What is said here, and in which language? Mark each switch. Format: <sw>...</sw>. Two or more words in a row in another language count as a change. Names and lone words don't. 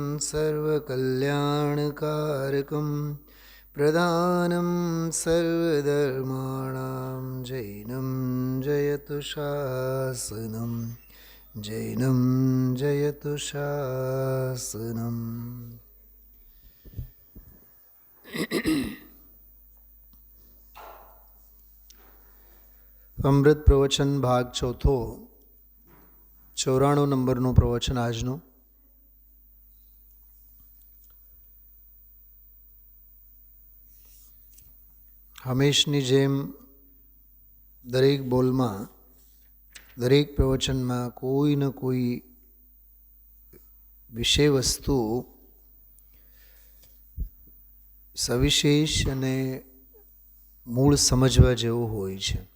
<sa>सर्वकल्याणकारकं प्रधानं सर्वधर्माणां जैनं जयतु शासनं जैनं जयतु शासनम्।</sa> <gu>અમૃત પ્રવચન ભાગ ચોથો 94 નંબરનું પ્રવચન આજનું. હંમેશની જેમ દરેક બોલમાં દરેક પ્રવચનમાં કોઈ ન કોઈ વિષય વસ્તુ સવિશેષ અને મૂળ સમજવા જેવું હોય છે.</gu>